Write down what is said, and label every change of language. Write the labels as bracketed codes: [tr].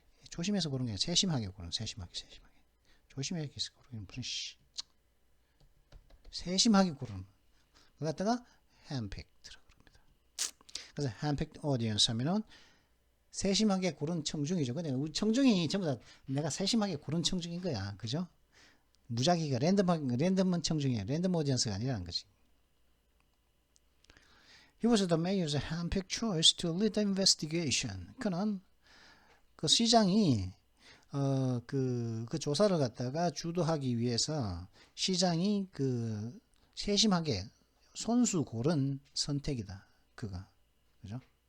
[ko] 조심해서 고른 게 아니라 세심하게 고른 세심하게 조심하게 고르는 무슨 세심하게 고르는 그걸 갖다가 handpicked라고 합니다. 그래서 [en] handpicked audience [ko] 하면은 세심하게 고른 청중이죠. 근데 청중이 전부 다 내가 세심하게 고른 청중인 거야. 그죠? 무작위가 랜덤한 청중이야. 랜덤 오디언스가 아니라는 거지. [en] He was the mayor's handpicked choice to lead the investigation. [ko] 그는 그 시장이 그 조사를 갖다가 주도하기 위해서 시장이 그 세심하게 손수 고른 선택이다. 그가. 그죠?